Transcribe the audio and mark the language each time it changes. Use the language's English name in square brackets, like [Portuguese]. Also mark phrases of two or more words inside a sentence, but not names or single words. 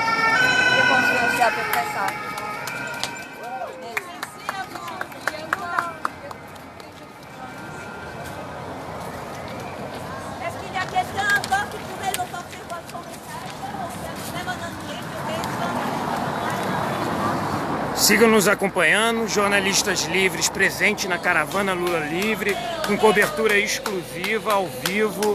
[French] Je pense que c'est à peu près ça. Est-ce qu'il y a quelqu'un encore qui pourrait nous porter votre message? Même en anglais, [Portuguese] Sigam nos acompanhando, jornalistas livres presentes na caravana Lula Livre, com cobertura exclusiva, ao vivo.